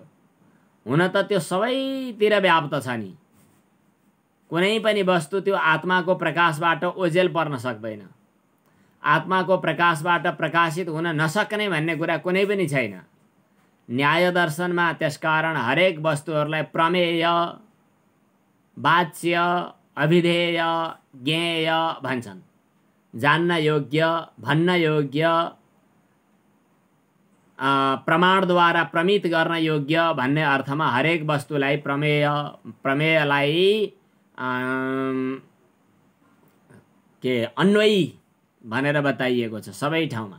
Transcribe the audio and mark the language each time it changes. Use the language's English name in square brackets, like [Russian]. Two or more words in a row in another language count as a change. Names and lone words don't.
[Nepali] हुन त त्यो सबैतिर व्याप्त छ नि। कुनै पनि वस्तु त्यो आत्माको प्रकाशबाट ओझेल पर्न सक्दैन। आत्माको प्रकाशबाट प्रकाशित हुन नसक्ने भन्ने कुरा कुनै पनि छैन। न्याय दर्शनमा त्यसकारण हरेक वस्तुहरूलाई प्रमेय, वाच्य, अभिधेय, ज्ञेय भन्छन्। जान्न योग्य, भन्न योग्य, प्रमाणद्वारा प्रमित गर्न योग्य भन्ने अर्थमा हरेक वस्तुलाई प्रमेयलाई के अन्वयी भनेर बताइएको छ सबै ठाउँमा।